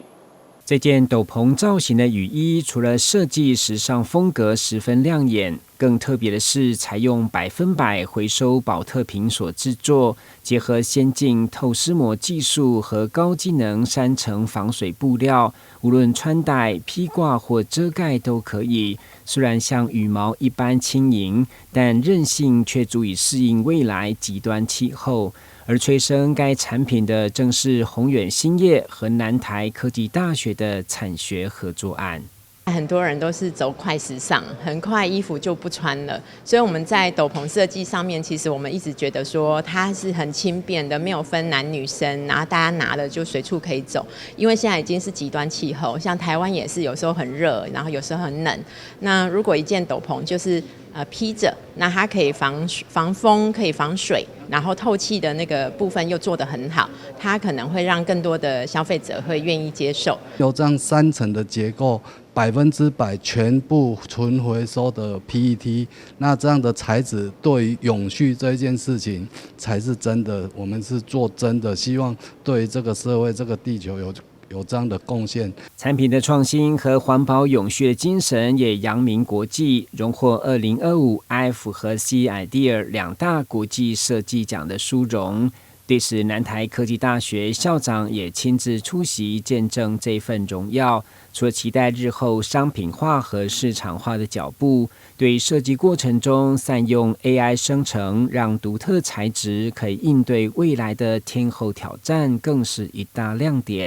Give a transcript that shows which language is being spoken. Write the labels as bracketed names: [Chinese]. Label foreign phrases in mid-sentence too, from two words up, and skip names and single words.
[Chinese] 這件斗篷造型的雨衣，除了設計時尚風格十分亮眼，更特別的是採用100%回收寶特瓶所製作，結合先進透濕膜技術和高機能3層防水布料，無論穿戴、披掛或遮蓋都可以。雖然像羽毛一般輕盈，但韌性卻足以適應未來極端氣候。而催生該產品的正是宏遠興業和南台科技大學的產學合作案。很多人都是走快時尚，很快衣服就不穿了，所以我們在斗篷設計上面，其實我們一直覺得說它是很輕便的，沒有分男女生，然後大家拿了就隨處可以走。因為現在已經是極端氣候，像台灣也是有時候很熱，然後有時候很冷。那如果一件斗篷就是披着，那它可以防風，可以防水，然後透氣的那個部分又做得很好，它可能會讓更多的消費者會願意接受。有這樣3層的結構，100%全部純回收的 PET， 那這樣的材質對於永續這件事情才是真的，我們是做真的，希望對這個社會、這個地球有這樣的貢獻。產品的創新和環保永續的精神也揚名國際，榮獲2025 IF 和 C Idea 2大國際設計獎的殊榮。对此，南台科技大学校长也亲自出席，见证这份荣耀。除了期待日后商品化和市场化的脚步，对设计过程中善用 AI 生成，让独特材质可以应对未来的天候挑战，更是一大亮点。